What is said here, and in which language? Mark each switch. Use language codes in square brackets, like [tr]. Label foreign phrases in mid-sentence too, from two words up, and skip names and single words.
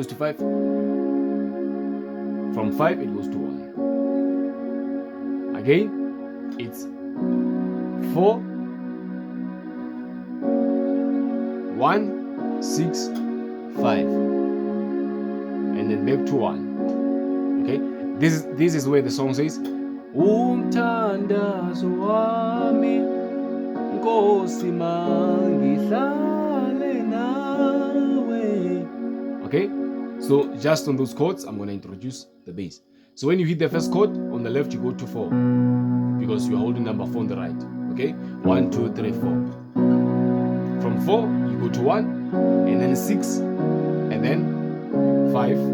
[en] From 5 it goes to 1. Again, it's 4, 1, 6, 5, and then back to 1. Okay, this is where the song says [zu] umthandazo wami Nkosi mangihlale nawe. [en] Okay, so just on those chords I'm going to introduce the bass. So when you hit the first chord on the left, you go to 4 because you are holding number 4 on the right. Okay, 1, 2, 3, 4. From 4 you go to 1, and then 6, and then 5.